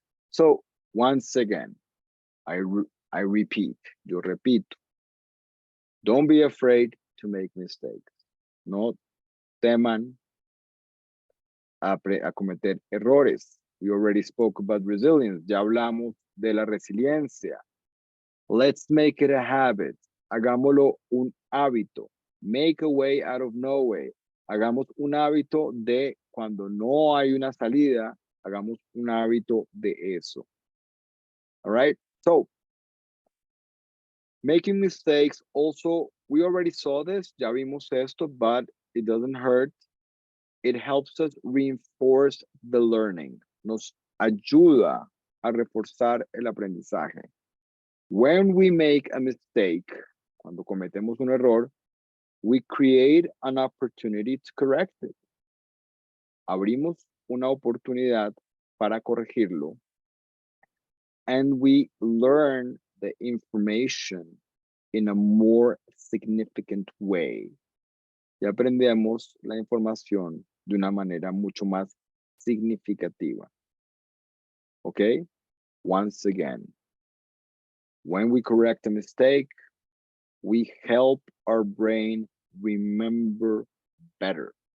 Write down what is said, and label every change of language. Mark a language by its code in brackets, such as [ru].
[en] So once again, I repeat, [es] yo repito, [en] don't be afraid to make mistakes. [es] No teman a cometer errores. [en] We already spoke about resilience. [es] Ya hablamos de la resiliencia. [en] Let's make it a habit. [es] Hagámoslo un hábito. [en] Make a way out of no way. [es] Hagamos un hábito de cuando no hay una salida, hagamos un hábito de eso. [en] All right? So, making mistakes also, we already saw this, [es] ya vimos esto, [en] but it doesn't hurt. It helps us reinforce the learning. [es] Nos ayuda a reforzar el aprendizaje. [en] When we make a mistake, [es] cuando cometemos un error, [en] we create an opportunity to correct it. [es] Abrimos una oportunidad para corregirlo. [en] And we learn the information in a more significant way. [es] Y aprendemos la información de una manera mucho más significativa. [en] Okay? Once again, when we correct a mistake, we help our brain remember better.